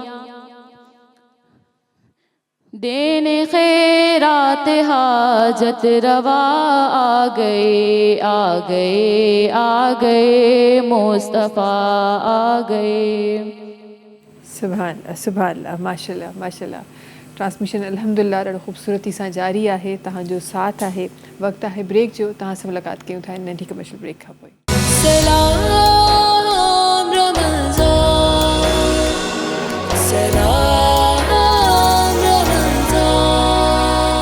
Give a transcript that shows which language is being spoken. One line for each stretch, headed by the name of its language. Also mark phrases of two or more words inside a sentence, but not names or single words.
Urdu: دینے خیرات حاجت روا آ گئے آ گئے آ گئے مصطفیٰ آ گئے.
Arabic: سبحان اللہ سبحان اللہ ماشاء اللہ ماشاء اللہ.
Sindhi: ٹرانسمیشن الحمدللہ ॾाढो ख़ूबसूरती सां जारी आहे. तव्हांजो साथ आहे. वक़्तु आहे ब्रेक जो. तव्हां सां मुलाक़ात कयूं था नंढी कमर्शियल ब्रेक खां पोइ.
Urdu: سلام رمضان سلام رمضان